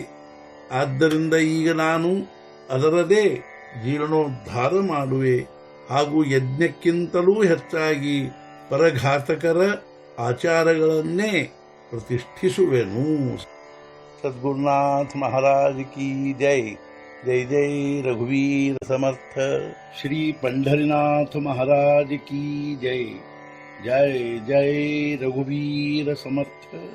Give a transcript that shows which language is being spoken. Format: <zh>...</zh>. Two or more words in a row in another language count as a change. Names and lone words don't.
<kn>ಆದ್ದರಿಂದ ಈಗ ನಾನು ಅದರದೇ ಜೀರ್ಣೋದ್ಧಾರ ಮಾಡುವೆ ಹಾಗೂ ಯಜ್ಞಕ್ಕಿಂತಲೂ ಹೆಚ್ಚಾಗಿ ಪರಘಾತಕರ ಆಚಾರಗಳನ್ನೇ ಪ್ರತಿಷ್ಠಿಸುವೆನು.</kn> <hi>सद्गुरुनाथ महाराज की जय.</hi> <mr>जय जय रघुवीर समर्थ. ಶ್ರೀ</mr> <hi>पंढरीनाथ महाराज की जय.</hi> <mr>जय जय रघुवीर समर्थ.</mr>